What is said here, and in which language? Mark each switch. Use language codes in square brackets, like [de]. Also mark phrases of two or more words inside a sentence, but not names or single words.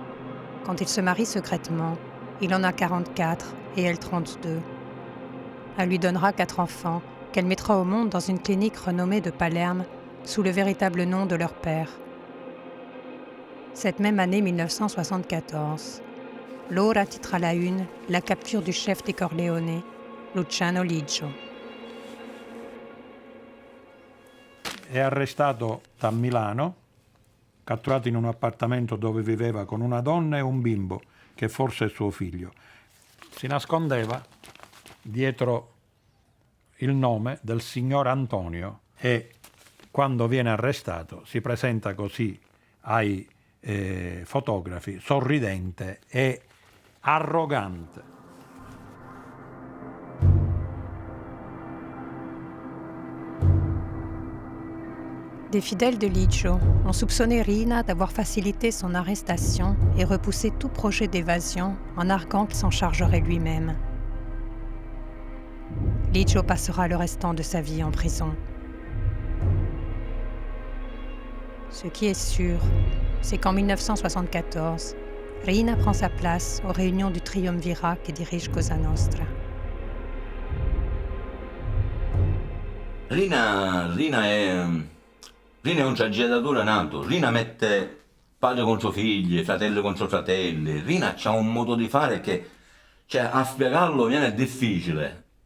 [fr] Quand ils se marient secrètement, Il en a 44 et elle 32. Elle lui donnera 4 enfants qu'elle mettra au monde dans une clinique renommée de Palerme sous le véritable nom de leur père. Cette même année 1974, l'Ora titre à la une la capture du chef des Corleone, Luciano Liggio. [it] È arrestato a Milano, catturato in un appartamento dove viveva con una donna e un bimbo, che forse è suo figlio. Si nascondeva dietro il nome del signor Antonio e quando viene arrestato si presenta così ai fotografi, sorridente e arrogante. [fr] Des fidèles de Liggio ont soupçonné Riina d'avoir facilité son arrestation et repoussé tout projet d'évasion en arguant qu'il s'en chargerait lui-même. Liggio passera le restant de sa vie en prison. Ce qui est sûr, c'est qu'en 1974, Riina prend sa place aux réunions du triumvirat [it] che dirige Cosa Nostra. Riina è un traggettatore nato. Riina mette padre contro figli, fratelli contro fratelli. Riina ha un modo di fare che, a spiegarlo viene difficile.